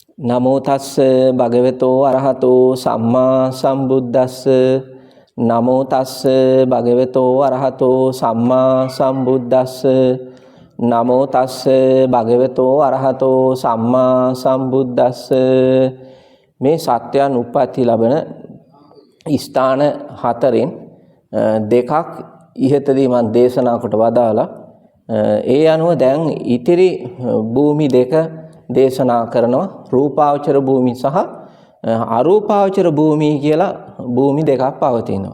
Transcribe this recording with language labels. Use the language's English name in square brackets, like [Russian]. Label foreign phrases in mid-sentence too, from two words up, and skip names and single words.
[Pali] නමෝ තස්ස භගවතෝ අරහතෝ සම්මා සම්බුද්දස්ස නමෝ තස්ස භගවතෝ අරහතෝ සම්මා සම්බුද්දස්ස නමෝ තස්ස භගවතෝ අරහතෝ සම්මා සම්බුද්දස්ස [Sinhala] මේ සත්‍යයන් උප්පත්ති ලබන ස්ථාන හතරෙන් දෙකක් ඉහතදී මම දේශනා කොට වදාලා ඒ අනුව දැන් ඉතිරි භූමි දෙක දේශනා කරනවා රූපාවචර භූමි සහ අරූපාවචර භූමි කියලා භූමි දෙකක් පවතිනවා.